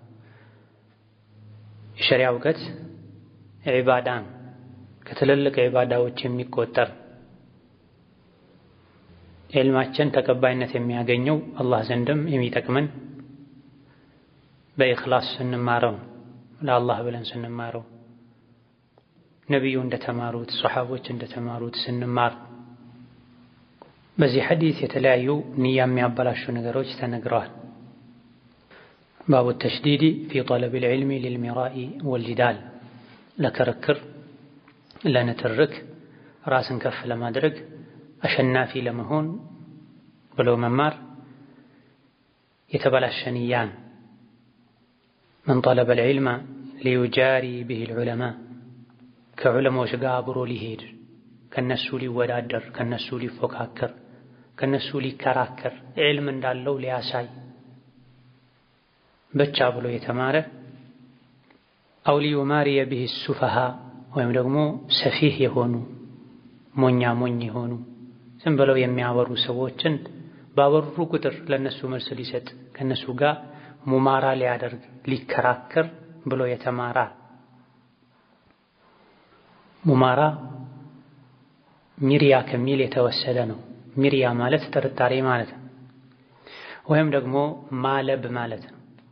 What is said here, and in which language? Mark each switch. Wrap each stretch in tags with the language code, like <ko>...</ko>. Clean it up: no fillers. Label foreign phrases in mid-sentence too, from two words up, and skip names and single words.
<am>የሸሪዓ እውቀት ዒባዳን ከትልልቅ ዒባዳዎች የሚቆጠር ዕልማችን ተቀባይነት የሚያገኘው አላህ ዘንድም የሚጠቅመን በኢኽላስ ስንማረው ለአላህ ብለን ስንማረው ነቢዩ እንደተማሩት ሷሐቦች እንደተማሩት ስንማር። በዚህ ሐዲስ የተለያዩ ንያ የሚያበላሹ ነገሮች ተነግረዋል።</am> <ar>باب التشديد في طلب العلم للمراء والجدال</ar> <am>ለክርክር ለንትርክ ራስን ከፍ ለማድረግ አሸናፊ ለመሆን ብሎ መማር የተበላሸ ንያን።</am> <ar>من طلب العلم ليجاري به العلماء</ar> <am>ከዑለማዎች ጋር አብሮ ሊሄድ ከነሱ ሊወዳደር ከነሱ ሊፎካከር ከነሱ ሊከራከር ዕልም እንዳለው ሊያሳይ ብቻ ብሎ የተማረ</am> <ar>أو ليماري به السفهاء</ar> <am>ወይም ደግሞ ሰፊህ የሆኑ ሞኛ የሆኑ ዝም ብለው የሚያወሩ ሰዎችን ባወሩ ቁጥር ለነሱ መልስ ሊሰጥ ከነሱ ጋር ሙማራ ሊያደርግ ሊከራከር ብሎ የተማራ። ሙማራ ሚሪያ ከሚል የተወሰደ ነው። ሚሪያ ማለት ጥርጣሬ ማለት ነው፣ ወይም ደግሞ ማለብ ማለት ነው።</am>